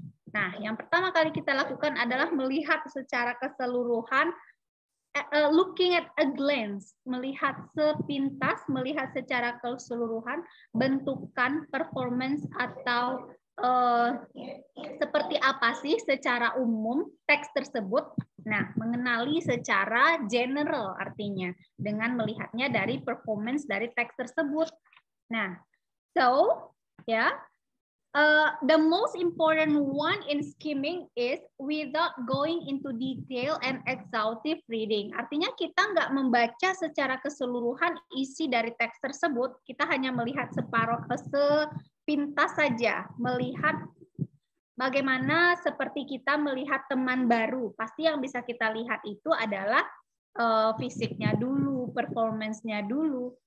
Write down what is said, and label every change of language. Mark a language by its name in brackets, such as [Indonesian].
[Indonesian] Nah, yang pertama kali kita lakukan adalah melihat secara keseluruhan, [English] looking at a glance, [Indonesian] melihat sepintas, melihat secara keseluruhan, bentukan, performance, atau seperti apa sih secara umum teks tersebut. Nah, mengenali secara general artinya, dengan melihatnya dari performance dari teks tersebut. [English] Nah, so, ya, the most important one in skimming is without going into detail and exhaustive reading. [Indonesian] Artinya kita nggak membaca secara keseluruhan isi dari teks tersebut, kita hanya melihat sepintas saja, melihat bagaimana seperti kita melihat teman baru. Pasti yang bisa kita lihat itu adalah fisiknya dulu, performance-nya dulu.